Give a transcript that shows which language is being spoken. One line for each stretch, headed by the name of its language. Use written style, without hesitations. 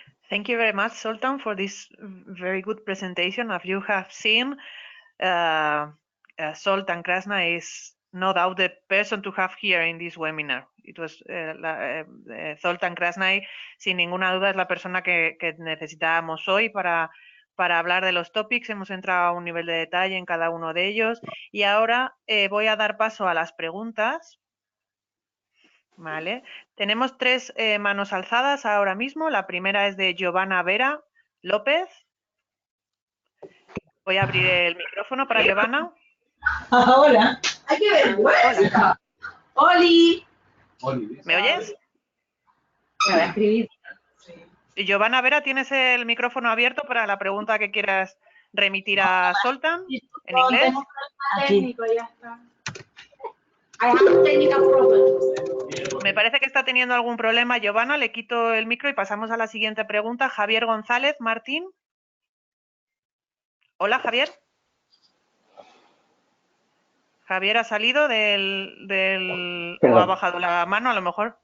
English: Thank you very much, Zoltán, for this very good presentation. As you have seen, Zoltán Krasna is no doubt the person to have here in this webinar. It was
Spanish: Zoltán Krasna, sin ninguna duda, es la persona que necesitábamos hoy para hablar de los topics. Hemos entrado a un nivel de detalle en cada uno de ellos y ahora voy a dar paso a las preguntas. Vale, tenemos 3 manos alzadas ahora mismo. La primera es de Giovanna Vera López. Voy a abrir el micrófono para Giovanna. Hola. Hay que ver. Hola. Oli. ¿Me oyes? Me voy a escribir. Y Giovanna Vera, ¿tienes el micrófono abierto para la pregunta que quieras remitir a Zoltán en inglés? Tengo un problema técnico, ya está.
English: I have a technical problem.
Spanish: Me parece que está teniendo algún problema, Giovanna. Le quito el micro y pasamos a la siguiente pregunta. Javier González Martín. Hola, Javier. Javier ha salido o ha bajado la mano, a lo mejor.